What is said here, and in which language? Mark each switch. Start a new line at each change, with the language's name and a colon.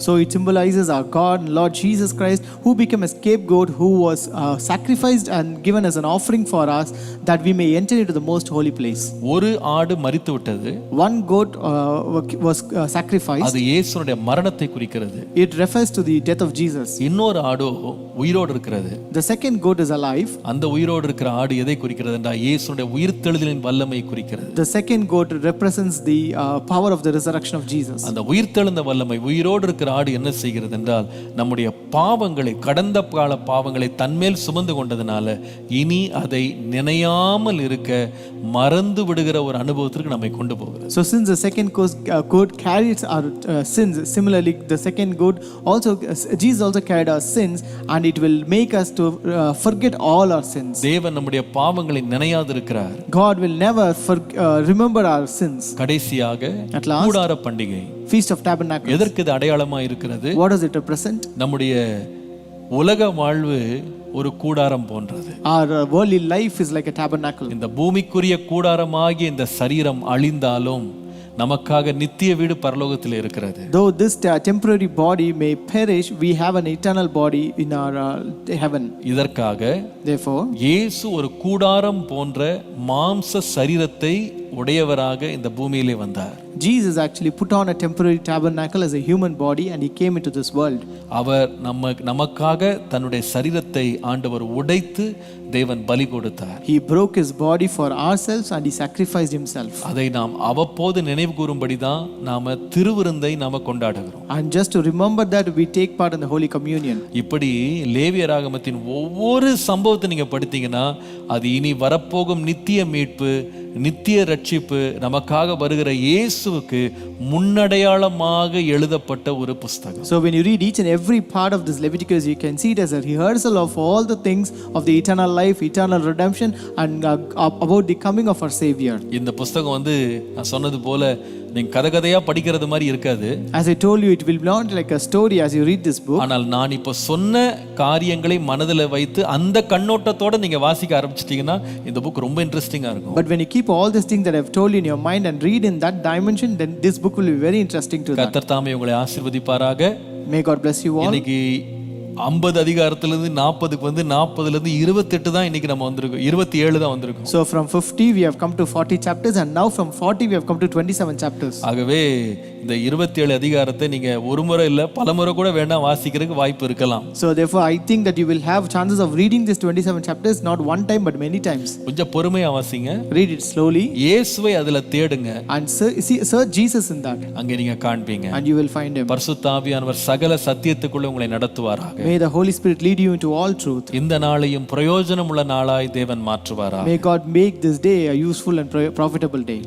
English: So it symbolizes our God and Lord Jesus Christ, who became a scapegoat, who was sacrificed and given as an offering for us, that we may enter into the most holy place.
Tamil: ஒரு ஆடு மரித்து விட்டது.
English: One goat was sacrificed.
Tamil: அது இயேசுவுடைய மரணத்தை குறிக்கிறது.
English: It refers to the death of Jesus.
Tamil: இன்னொரு ஆடு உயிரோடு இருக்கிறது.
English: The second goat is alive.
Tamil: அந்த உயிரோடு இருக்கிற ஆடு எதை குறிக்கிறது என்றால் இயேசுவுடைய உயிர்த்தெழுதலின் வல்லமையை குறிக்கிறது.
English: The second goat represents the power of the resurrection of Jesus.
Tamil: அந்த உயிர்த்தெழுந்த வல்லமை, உயிரோடு இருக்கிற ஆடு என்ன செய்கிறது என்றால் நம்முடைய பாவங்களை, கடந்த கால பாவங்களை தன்மேல் சுமந்து கொண்டதனால இனி அதை நினையாமல் இருக்க மறந்து விடுகிற ஒரு அனுபவத்திற்கு நம்மை கொண்டு போகிறது.
English: So since the second goat carries our sins, similarly the second goat also Jesus also carried our sins, and it will make us to forget all our sins.
Tamil: தேவன் நம்முடைய பாவங்களை நினையாது இருக்கிறார்.
English: God will never remember our sins.
Tamil: கடைசியாக
English: At last,
Tamil: கூடார பண்டிகை,
English: Feast of Tabernacles.
Tamil: எதற்கு இது அடையாளமா இருக்கிறது?
English: What does it represent?
Tamil: நம்முடைய உலக வாழ்வு ஒரு கூடாரம் போன்றது.
English: Our worldly life is like a tabernacle.
Tamil: இந்த பூமிக்குரிய கூடாரமாகிய இந்த சரீரம் அழிந்தாலும் நமக்காக நித்திய வீடு பரலோகத்தில் இருக்கிறது.
English: Though this temporary body may perish, we have an eternal body in our heaven.
Tamil: இதற்காக
English: Therefore,
Tamil: இயேசு ஒரு கூடாரம் போன்ற மாம்ச சரீரத்தை உடையவராக இந்த பூமியிலே வந்தார்.
English: Jesus actually put on a temporary tabernacle as a human body and he came into this world.
Tamil: அவர் நமக்காக தன்னுடைய சரீரத்தை ஆண்டவர் உடைத்து தேவன் பலி கொடுத்தார்.
English: He broke his body for ourselves and he sacrificed himself.
Tamil: அதை நாம் அவ்வப்போது நினைவு கூறும்படி தான் நாம திருவிருந்தை நாம கொண்டாடுகிறோம்.
English: And just to remember that, we take part in the Holy Communion.
Tamil: இப்படி லேவியராகமத்தின் ஒவ்வொரு சம்பவத்தை நீங்க படித்தீங்கன்னா அது இனி வரப்போகும் நித்திய மீட்பு, நித்திய ரட்சிப்பு, நமக்காக வருகிற இயேசுவுக்கு முன்னடையாளமாக எழுதப்பட்ட ஒரு புஸ்தகம்.
English: So when you read each and every part of this Leviticus, you can see it as a rehearsal of all the things of the eternal life, eternal redemption and about the coming of our Savior.
Tamil: இந்த புஸ்தகம் வந்து நான் சொன்னது போல நீங்க கதையா படிக்கிறது மாதிரி இருக்காது.
English: As I told you, it will not like a story as you read this book.
Tamil: ஆனால் நான் இப்போ சொன்ன காரியங்களை மனதில் வைத்து அந்த கண்ணோட்டத்தோட நீங்க வாசிக்க ஆரம்பிச்சிட்டீங்கன்னா இந்த புக் ரொம்ப இன்ட்ரெஸ்டிங்கா இருக்கும்.
English: But when you keep all these things that I've told you in your mind and read in that dimension, then this book will be very interesting to that.
Tamil: கர்த்தர் தாமே உங்களை ஆசீர்வதிப்பாராக.
English: May God bless you all.
Tamil: இன்னைக்கு 50 அதிகாரத்திலிருந்து 40க்கு வந்து 40லிருந்து 28 தான் இன்னைக்கு நம்ம வந்திருக்கோம், 27 தான் வந்திருக்கோம்.
English: So from 50 we have come to 40 chapters and now from 40 we have come to 27 chapters.
Tamil: ஆகவே இந்த 27 அதிகாரத்தை நீங்க ஒரு முறை இல்ல பல முறை கூட வேணா வாசிக்கிறதுக்கு வாய்ப்பு இருக்கலாம்.
English: So therefore I think that you will have chances of reading these 27 chapters not one time but many times.
Tamil: கொஞ்சம் பொறுமையா வாசிங்க.
English: Read it slowly.
Tamil: இயேசுவை அதுல தேடுங்க.
English: And search Jesus in that.
Tamil: அங்க நீங்க காண்பீங்க.
English: And you will find him.
Tamil: பரிசுத்த ஆவியானவர் சகல சத்தியத்துக்குள்ள உங்களை நடத்துவாராக.
English: May the Holy Spirit lead you into all truth.
Tamil: இந்த நாளையும் பிரயோஜனமுள்ள நாளாய் தேவன் மாற்றுவாராக.
English: May God make this day a useful and profitable day.